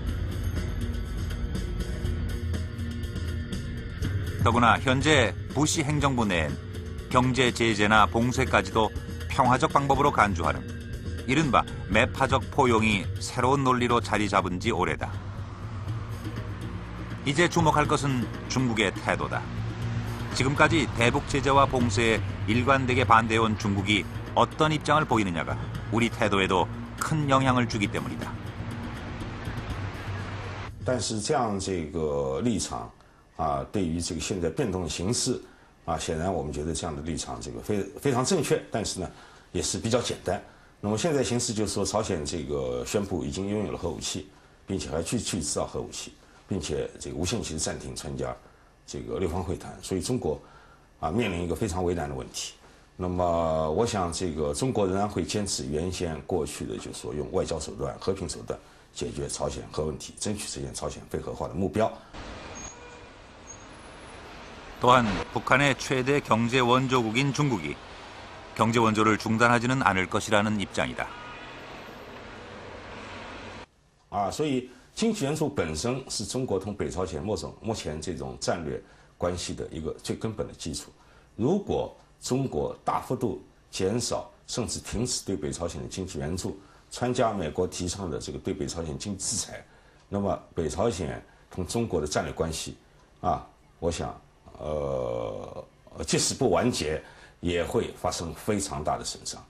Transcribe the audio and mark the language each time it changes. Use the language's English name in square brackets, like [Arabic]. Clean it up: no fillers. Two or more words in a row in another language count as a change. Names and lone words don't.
[Korean] 더구나 현재 부시 행정부 내엔 경제 제재나 봉쇄까지도 평화적 방법으로 간주하는 이른바 매파적 포용이 새로운 논리로 자리 잡은 지 오래다. 이제 주목할 것은 중국의 태도다. 지금까지 대북 제재와 봉쇄에 일관되게 반대해온 중국이 어떤 입장을 보이느냐가 우리 태도에도 큰 영향을 주기 때문이다. [Chinese] 但是这样这个立场对于这个现在变动的形势显然我们觉得这样的立场这个非常正确，但是呢也是比较简单。那么现在形势就是说，朝鲜这个宣布已经拥有了核武器，并且还去制造核武器，并且这个无限期暂停参加这个六方会谈，所以中国面临一个非常为难的问题。那么我想这个中国仍然会坚持原先过去的，就是说用外交手段、和平手段解决朝鲜核问题，争取实现朝鲜非核化的目标。 [Korean] 또한 북한의 최대 경제 원조국인 중국이 경제 원조를 중단하지는 않을 것이라는 입장이다. [Chinese] 所以经济援助本身是中国同北朝鲜目前这种战略关系的一个最根本的基础。如果中国大幅度减少甚至停止对北朝鲜的经济援助，参加美国提倡的这个对北朝鲜经济制裁，那么北朝鲜同中国的战略关系我想即使不完结，也会发生非常大的损伤。